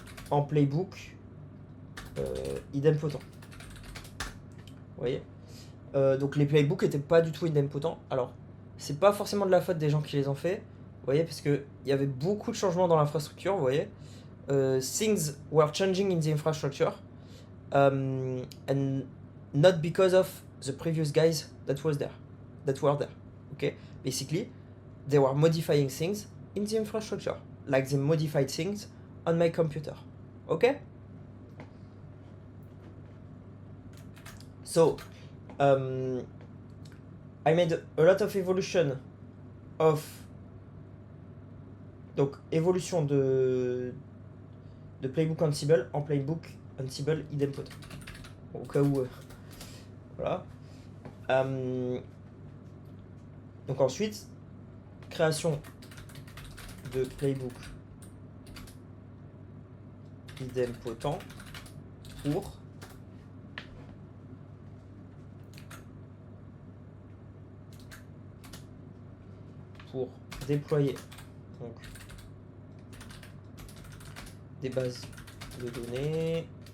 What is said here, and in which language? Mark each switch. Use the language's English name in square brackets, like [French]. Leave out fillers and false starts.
[French] En playbook idempotent. Vous voyez, donc les playbooks étaient pas du tout idempotents. Alors, c'est pas forcément de la faute des gens qui les ont fait. Vous voyez, parce qu'il y avait beaucoup de changements dans l'infrastructure, vous voyez. [English] Things were changing in the infrastructure. And not because of the previous guys that were there. Okay? Basically, they were modifying things in the infrastructure. Like they modified things on my computer. Okay? So, I made a lot of evolution of... [French] Donc, évolution de playbook Ansible en playbook Ansible idempotent. Au cas où... voilà. Donc ensuite, création de playbook idempotent pour déployer donc des bases de données.